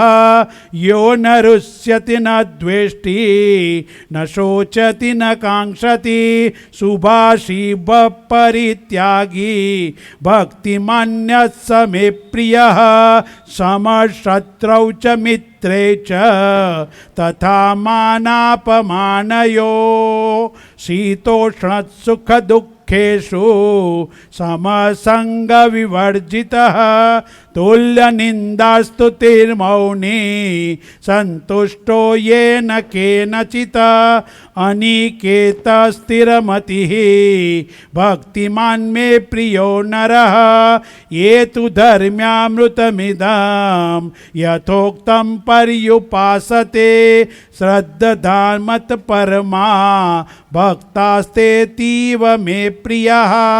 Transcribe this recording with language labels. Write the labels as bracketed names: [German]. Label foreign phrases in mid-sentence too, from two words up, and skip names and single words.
[Sanskrit] यो न रुष्यति न द्वेष्टि न शोचति न काङ्क्षति शुभाषी परित्यागी भक्तिमान्यः स मे प्रियः। समशत्रौ च मित्रे च तथा मानापमानयो शीतोष्णसुखदुःख दुःखेषु समसंग विवर्जितः तुल्यनिंदास्तुतिर्मौनी संतुष्टो येन केनचित अनिकेत स्थिरमतिः भक्तिमान मे प्रियो नरः ये तु धर्म्यामृतमिदं यथोक्तम पर्युपासते श्रद्धामत परमा भक्तास्तेतीव मे प्रियः.